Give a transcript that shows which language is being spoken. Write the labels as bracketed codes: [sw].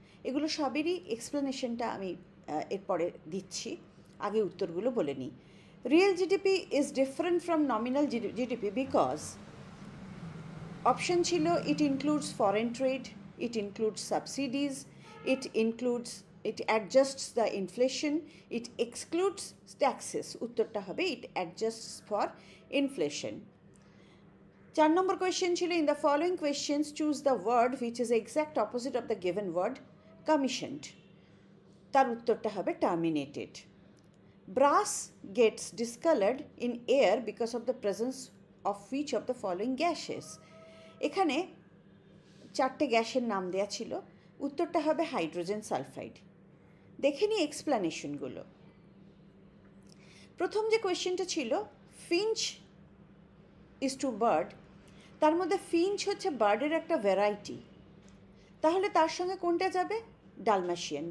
[bn] এগুলো সবেরই এক্সপ্লেনেশনটা আমি এরপরে দিচ্ছি, আগে উত্তরগুলো বলে নিই। [en] real GDP is different from nominal GDP [bn] because option ছিল [en] It includes foreign trade, it includes subsidies, it adjusts the inflation, it excludes taxes. [bn] উত্তরটা হবে [en] it adjusts for inflation. [bn] 4 number question ছিল [en] in the following questions choose the word which is exact opposite of the given word commissioned. [bn] তার উত্তরটা হবে terminated. [en] Brass gets discolored in air because of the presence of which of the following gases? [bn] এখানে 4টে গ্যাসের নাম দেওয়া ছিল, উত্তরটা হবে হাইড্রোজেন সালফাইড। দেখে নিই এক্সপ্লানেশনগুলো। প্রথম যে কোয়েশ্চেনটা ছিল [en] finch is to bird, [bn] তার মধ্যে ফিঞ্চ হচ্ছে বার্ডের একটা ভ্যারাইটি, তাহলে তার সঙ্গে কোনটা যাবে? ডালমাশিয়ান।